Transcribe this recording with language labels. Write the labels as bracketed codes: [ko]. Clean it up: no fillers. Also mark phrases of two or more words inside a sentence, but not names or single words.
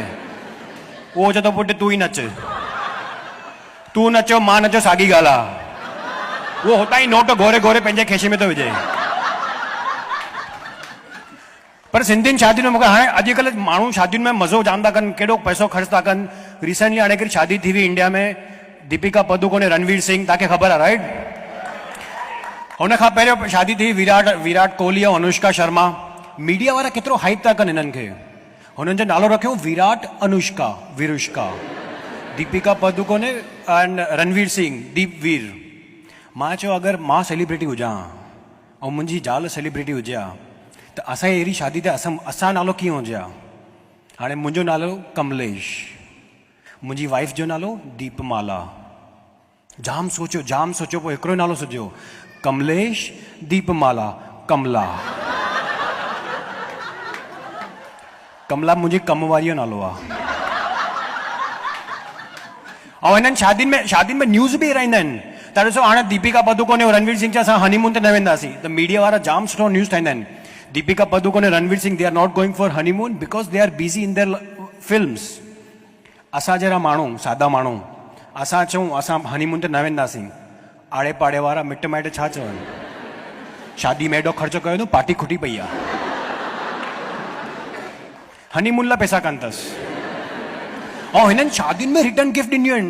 [sd] उहो चए थो पुटु तूं ई नच, तूं नचो मां नचो साॻी ॻाल्हि आहे। उहो हुतां ई नोट घोरे घोरे पंहिंजे खेशे में थो विझे। पर सिंधियुनि शादियुनि में मूंखे हाणे अॼुकल्ह माण्हू शादियुनि में मज़ो जाम था कनि, केॾो पैसो ख़र्च था कनि। रिसेंटली हाणे हिकिड़ी शादी थी हुई इंडिया में, दीपिका पदुकोण ऐं रणवीर सिंह, तव्हांखे ख़बर आहे राइट। हुन खां पहिरियों शादी थी विराट कोहली ऐं अनुष्का शर्मा। मीडिया वारा केतिरो हाइप था कनि हिननि खे, हुननि जो नालो रखियो विराट अनुष्का विरुष्का, दीपिका पदुकोण एंड रणवीर सिंह दीपवीर। मां चयो अगरि मां सेलिब्रिटी हुजां ऐं मुंहिंजी ज़ाल सेलिब्रिटी हुजे हा त असांजी अहिड़ी शादी ते असां नालो कीअं हुजे हा। हाणे मुंहिंजो नालो कमलेश, मुंहिंजी वाइफ जो नालो दीपमाला। जाम सोचियो पोइ हिकिड़ो नालो सुझियो, कमलेश दीपमाला कमला। कमला मुंहिंजी कम वारी जो नालो आहे। ऐं हिननि शादियुनि में न्यूज़ बि ईंदा आहिनि। त ॾिसो हाणे दीपिका पदुकोण ऐं रणवीर सिंह असां हनीमून ते न वेंदासीं, त मीडिया वारा जाम सुठो न्यूज़ ठाहींदा आहिनि। [en] दीपिका पदुकोण ऐं रणवीर सिंह, they are not going for honeymoon because they are busy in their films. [sd] असां जहिड़ा माण्हू, सादा माण्हू, असां चऊं असां हनीमून ते न वेंदासीं, आड़े पाड़े वारा मिट माइट छा चवनि, शादी में एॾो ख़र्चो कयो न पार्टी खुटी पई आहे। हनीमून लाइ पैसा कान अथसि। ऐं हिननि शादियुनि में रिटर्न गिफ्ट ॾिनियूं आहिनि।